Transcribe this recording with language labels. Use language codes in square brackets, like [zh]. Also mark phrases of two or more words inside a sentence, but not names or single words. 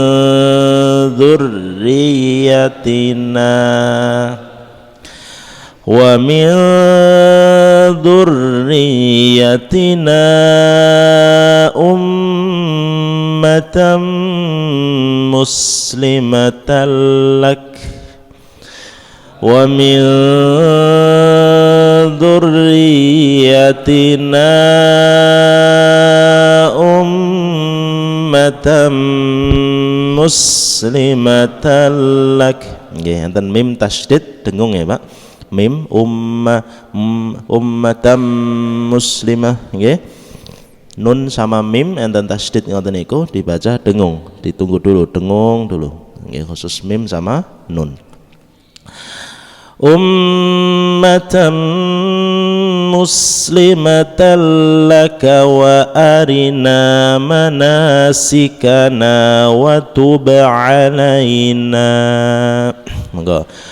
[ar] ذُرِّيَّتِنَا أُمَّةً مُسْلِمَةً لَكَ وَمِنْ ذُرِّيَّتِنَا أُمَّةً مُسْلِمَةً لَكَ. [jv] Nggih, enten mim tasydid [id] dengung ya, [jv] Pak. Mim [ar] أمة مسلمة [jv] nggih. [id] Nun sama mim [jv] enten tasydid ngoten niku [id] dibaca dengung, ditunggu dulu, dengung dulu. Nggih khusus mim sama nun. [ar] أمة مسلمة لك وأرنا مناسكنا وتب علينا. [jv] Monggo.